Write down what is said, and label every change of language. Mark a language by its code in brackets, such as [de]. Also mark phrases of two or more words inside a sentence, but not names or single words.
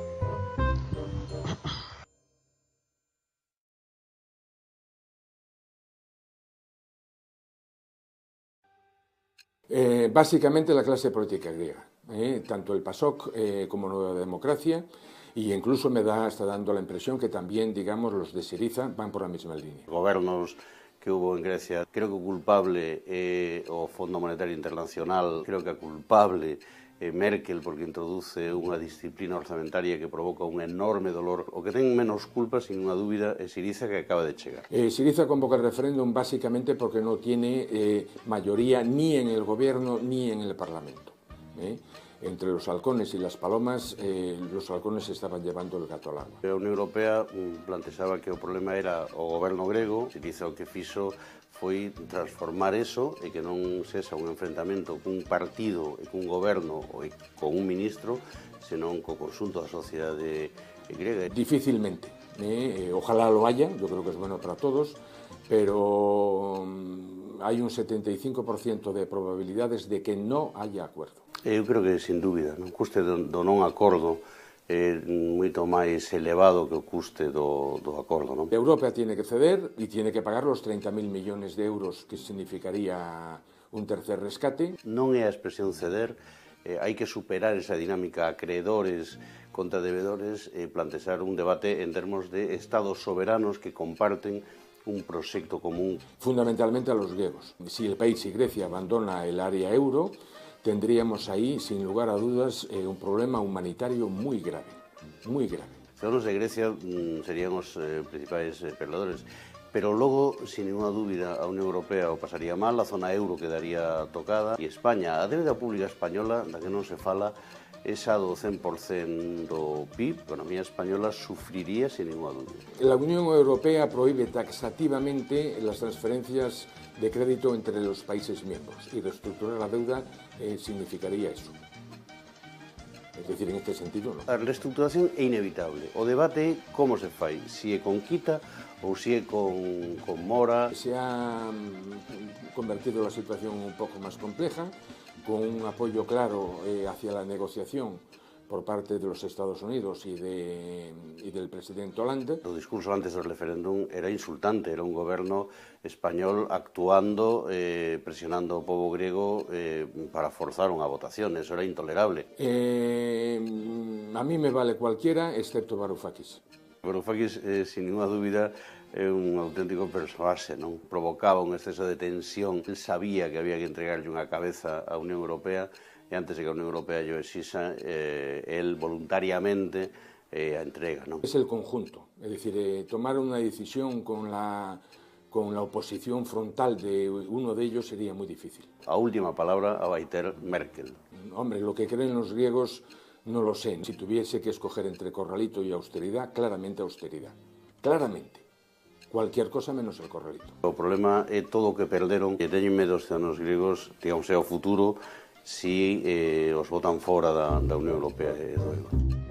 [es] Básicamente la clase política griega, tanto el PASOK como Nueva Democracia, y incluso está dando la impresión que también, digamos, los de Syriza van por la misma línea. [gl] Gobernos que hubo en Grecia, creo que o culpable o Fondo Monetario Internacional, creo que a culpable Merkel, porque introduce unha disciplina orzamentaria que provoca un enorme dolor. O que ten menos culpa, sin unha dúbida, é Syriza, que acaba de chegar. [es] Syriza convoca el referéndum básicamente porque no tiene mayoría ni en el gobierno ni en el Parlamento. Entre los halcones y las palomas, los halcones estaban llevando el gato al agua. [gl] A Unión Europea plantexaba que o problema era o goberno grego. Syriza o que fixo foi transformar eso e que non sexa un enfrentamento cun partido e cun goberno ou con un ministro, senón co conxunto da sociedade grega. [es] Difícilmente. Ojalá lo haya, yo creo que es bueno para todos, pero hay un 75% de probabilidades de que no haya acuerdo. [gl] Eu creo que, sin dúbida, o custe do non acordo é moito máis elevado que o custe do acordo, non? [es] Europa tiene que ceder y tiene que pagar los 30.000 millones de euros que significaría un tercer rescate. [gl] Non é a expresión ceder, hai que superar esa dinámica acreedores contra debedores e plantexar un debate en termos de estados soberanos que comparten un proxecto común. [es] Fundamentalmente a los griegos. Si el país y Grecia abandona el área euro, tendríamos ahí, sin lugar a dudas, un problema humanitario muy grave, muy grave. [gl] Se os de Grecia serían os principais perdedores, pero logo, sin ninguna dúbida, a Unión Europea o pasaría mal, a zona euro quedaría tocada, e España, a débeda pública española, da que non se fala, esa do 100% do PIB, a economía española sufriría sin ninguna dúbida. [es] La Unión Europea prohíbe taxativamente las transferencias de crédito entre los países miembros y reestructurar la deuda significaría eso. Es decir, en este sentido, no. [gl] A reestructuración é inevitable. O debate é como se fai, se é con quita ou se é con mora. [es] Se ha convertido la situación un poco más compleja, con un apoyo claro hacia la negociación por parte de los Estados Unidos y del presidente Hollande. [gl] O discurso antes do referéndum era insultante, era un goberno español actuando, presionando ao pobo griego para forzar unha votación, eso era intolerable. [es] A mí me vale cualquiera, excepto Varoufakis. [gl] Varoufakis, sin ninguna dúbida, é un auténtico persoaxe, non? Provocaba un exceso de tensión. El sabía que había que entregarlle unha cabeza á Unión Europea e antes de que a Unión Europea lle exixa, el voluntariamente a entrega, non? [es] Es el conjunto, es decir, tomar una decisión con la oposición frontal de uno de ellos sería muy difícil. [gl] A última palabra a vai ter Merkel. [es] Hombre, lo que creen los griegos no lo sé. Si tuviese que escoger entre corralito y austeridad, claramente austeridad. Claramente. Cualquier cosa menos el corralito. [gl] O problema é todo o que perderon e teñen medo os ciudadanos griegos, digamos, ao futuro, si os botan fora da Unión Europea e do euro.